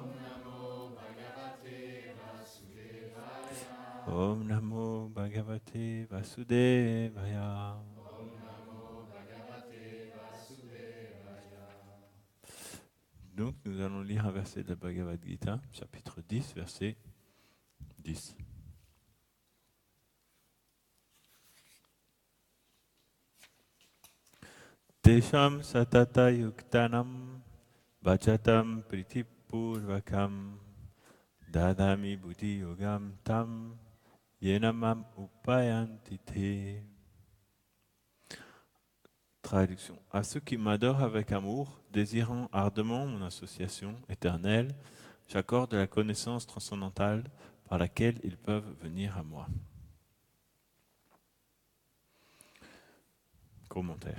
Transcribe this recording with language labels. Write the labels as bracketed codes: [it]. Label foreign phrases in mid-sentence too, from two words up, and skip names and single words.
[sa] ॐ नमो भगवते वासुदेवाय. [fr] Donc, nous allons lire un verset de la Bhagavad Gita, chapitre 10, verset 10. [sa] तेषां सतत युक्तानां भजतां प्रीतिपूर्वकम् ददामि बुद्धि योगं तं येन माम् उपयान्ति ते. [fr] Traduction. À ceux qui m'adorent avec amour, désirant ardemment mon association éternelle, j'accorde la connaissance transcendantale par laquelle ils peuvent venir à moi. Commentaire.